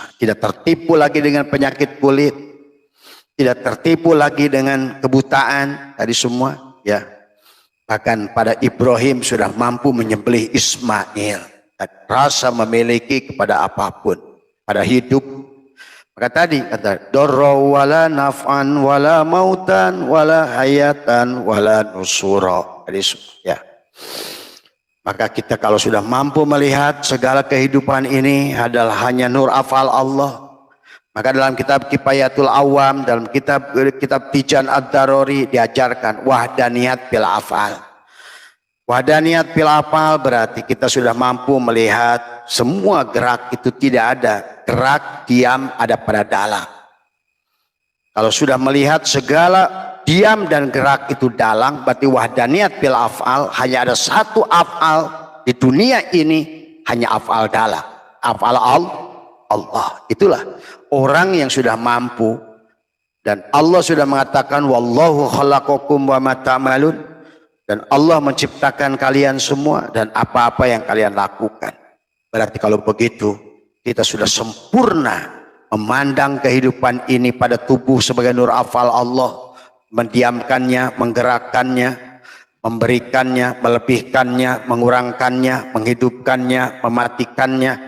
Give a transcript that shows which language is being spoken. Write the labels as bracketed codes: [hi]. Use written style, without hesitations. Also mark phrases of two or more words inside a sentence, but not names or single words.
[id] Tidak tertipu lagi dengan penyakit kulit, tidak tertipu lagi dengan kebutaan dari semua. Ya, bahkan pada Ibrahim sudah mampu menyembelih Ismail. Dan rasa memiliki kepada apapun pada hidup. Maka tadi kata [ar] dorra wala naf'an wala mautan wala hayatan wala nusura. [id] Dari semua. Ya. Maka kita kalau sudah mampu melihat segala kehidupan ini adalah hanya [ar] nur afal Allah. [id] Maka dalam kitab Kifayatul Awam, dalam kitab Tijan Ad-Darori diajarkan [ar] wahdaniyat bil afal. Wahdaniyat bil afal [id] berarti kita sudah mampu melihat semua gerak itu tidak ada. Gerak diam ada pada dalam. Kalau sudah melihat segala diam dan gerak itu dalang, berarti [ar] wahdaniyat bil af'al, [id] hanya ada satu af'al di dunia ini, hanya af'al dalang, [ar] af'al Allah. [id] Itulah orang yang sudah mampu, dan Allah sudah mengatakan [ar] wallahu khalaqakum wa ma ta'malun, [id] dan Allah menciptakan kalian semua dan apa-apa yang kalian lakukan. Berarti kalau begitu kita sudah sempurna memandang kehidupan ini pada tubuh sebagai [ar] nur af'al Allah. [id] Mendiamkannya, menggerakkannya, memberikannya, melebihkannya, mengurangkannya, menghidupkannya, mematikannya.